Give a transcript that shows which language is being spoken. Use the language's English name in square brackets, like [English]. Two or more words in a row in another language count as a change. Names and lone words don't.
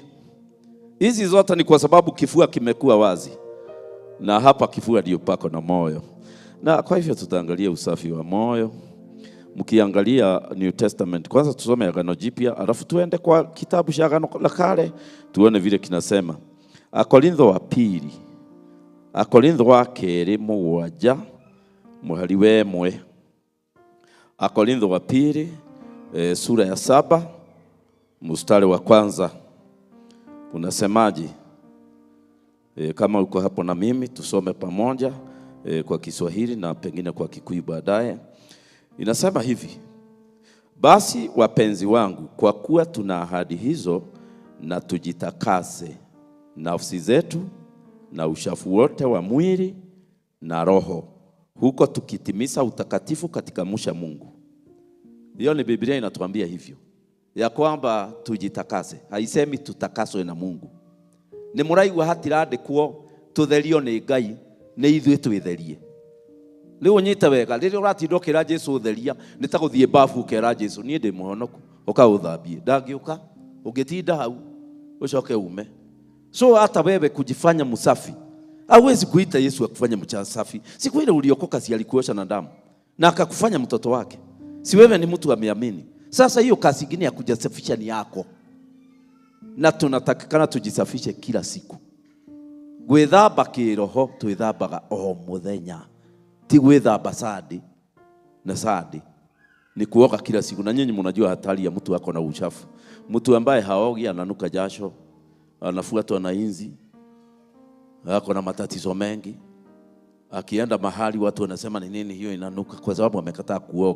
[Swahili] Hizi zote ni kwa sababu kifua kimekuwa wazi. Na hapa kifua ndio pako na moyo. Na kwa hivyo tutaangalia usafi wa moyo. Mkiangalia [English] New Testament, [Swahili] kwanza tusome Agano Jipya, alafu tuende kwa kitabu cha Agano la Kale tuone vile kinasema. Akorintho wa pili. [Kikuyu] Akorintho wa keri mugwanja muhari we mwe. [Swahili] Akorintho wa pili sura ya 7 mstari wa kwanza unasemaje? Kama uko hapo na mimi tusome pamoja kwa Kiswahili na pengine kwa Kikuyu baadaye. Inasema hivi: basi wapenzi wangu, kwa kuwa tuna ahadi hizo, na tujitakase nafsi zetu na uchafu wote wa mwili na roho, huko tukitimiza utakatifu katika kumcha Mungu. Hiyo ni Biblia inatuambia hivyo, ya kwamba tujitakase. Haisemi tutakaswe na Mungu. [Kikuyu] Ni muraigwa hatirandikwo tutherio ni Ngai, ni ithuĩ twĩtherie. Rĩu ũnyite wega, rĩrĩa ũratinda ũkĩra Jesũ ũtheria, nĩ ta gũthiĩ bafu ũkera Jesũ niĩ ndĩ mũhonoku, ũkaũthambie. Ndangĩũka, ũngĩtinda hau ũcoke ume. [Swahili] So hata wewe kujifanya msafi, hauwezi kuita Yesu akufanya msafi. Siku ile uliokoka si alikuosha na damu na akakufanya mtoto wake. Si wewe ni mtu ameamini. Sasa hiyo kazi nyingine ya kujisafisha ni yako. Na tunatakikana tujisafishe kila siku. [Kikuyu] Gwithamba kiroho twithambaga o muthenya. Ti gwithamba sadi na sadi. [Swahili] Ni kuoga kila siku. Na nyinyi mnajua hatari ya mtu wako na uchafu. Mtu ambaye haogi ananuka jasho, anafuatwa na inzi, ako na matatizo mengi. Akienda mahali watu wanasema ni nini hiyo inanuka, kwa sababu amekataa kuoga.